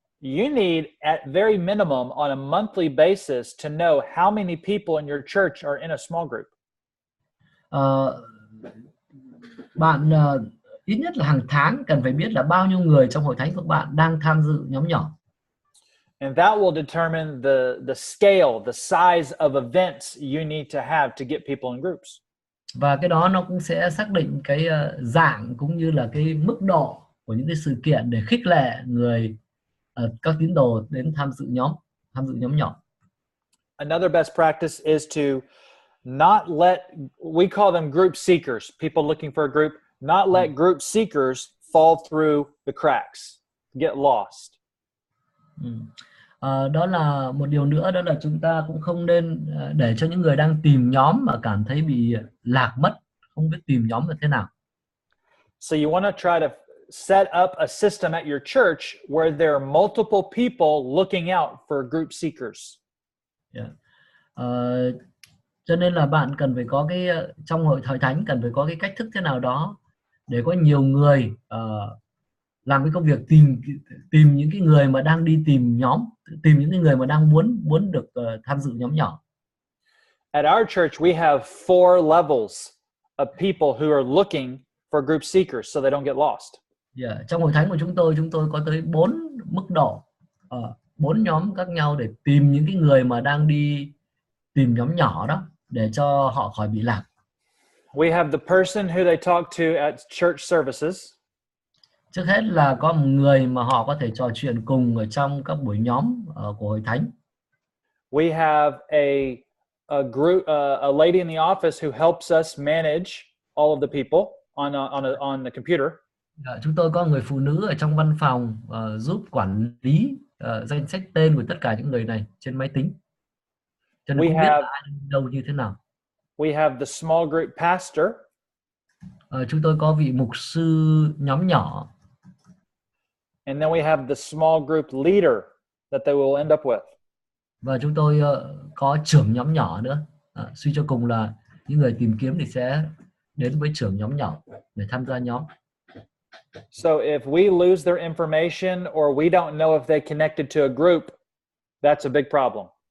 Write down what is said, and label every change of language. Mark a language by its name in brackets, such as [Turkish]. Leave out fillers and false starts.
[English] You need, at very minimum, on a monthly basis, to know how many people in your church are in a small group. [Vietnamese] Bạn ít nhất là hàng tháng cần phải biết là bao nhiêu người trong hội thánh của bạn đang tham dự nhóm nhỏ. [English] And that will determine the scale, the size of events you need to have to get people in groups. [Vietnamese] Và cái đó nó cũng sẽ xác định cái dạng cũng như là cái mức độ của những cái sự kiện để khích lệ các tín đồ đến tham dự nhóm nhỏ. [English] Another best practice is to not let, we call them group seekers, people looking for a group, not let group seekers fall through the cracks, get lost. [Vietnamese] Đó là một điều nữa, đó là chúng ta cũng không nên để cho những người đang tìm nhóm mà cảm thấy bị lạc mất, không biết tìm nhóm là thế nào. [English] So you want to try to set up a system at your church where there are multiple people looking out for group seekers. Yeah. [Vietnamese] Cho nên là bạn cần phải có cái trong hội thánh cần phải có cái cách thức thế nào đó để có nhiều người làm cái công việc tìm những cái người mà đang đi tìm nhóm, tìm những cái người mà đang muốn được tham dự nhóm nhỏ. [English] At our church we have 4 levels of people who are looking for group seekers so they don't get lost. Yeah. [Vietnamese] Trong hội thánh của chúng tôi có tới 4 mức độ, 4 nhóm khác nhau để tìm những cái người mà đang đi tìm nhóm nhỏ đó để cho họ khỏi bị lạc. [English] We have the person who they talk to at church services. [Vietnamese] Trước hết là có một người mà họ có thể trò chuyện cùng ở trong các buổi nhóm của hội thánh. [English] We have a group, a lady in the office who helps us manage all of the people on the computer. [Vietnamese] Chúng tôi có người phụ nữ ở trong văn phòng giúp quản lý danh sách tên của tất cả những người này trên máy tính. Cho nên không biết là ai đâu như thế nào. [English] We have the small group pastor. [Vietnamese] Chúng tôi có vị mục sư nhóm nhỏ. [English] And then we have the small group leader that they will end up with. [Vietnamese] Và chúng tôi có trưởng nhóm nhỏ nữa. Suy cho cùng là những người tìm kiếm thì sẽ đến với trưởng nhóm nhỏ để tham gia nhóm. [English] So if we lose their information or we don't know if they connected to a group, that's a big problem.